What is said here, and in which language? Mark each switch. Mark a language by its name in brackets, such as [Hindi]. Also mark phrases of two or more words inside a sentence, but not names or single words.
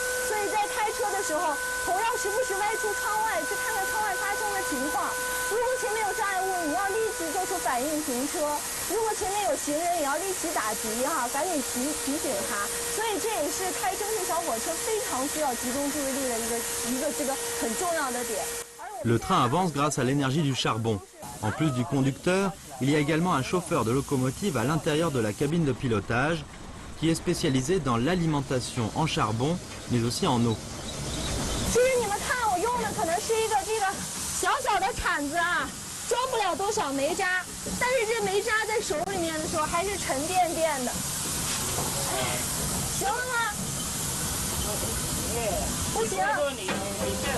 [Chinese] 所以在开车的时候，头要时不时歪出窗外去看看窗外发生的情况。如果前面有障碍物，你要立即做出反应停车；如果前面有行人，也要立即打急哈，赶紧提醒他。所以这也是开蒸汽小火车非常需要集中注意力的一个这个很重要的点。 [French] Le train avance grâce à l'énergie du charbon. En plus du conducteur, il y a également un chauffeur de locomotive à l'intérieur de la cabine de pilotage qui est spécialisé dans l'alimentation en charbon, mais aussi en eau. [Chinese] 其实你们看，我用的可能是一个这个小小的铲子啊，装不了多少煤渣，但是这煤渣在手里面的时候还是沉甸甸的。行了吗？不行。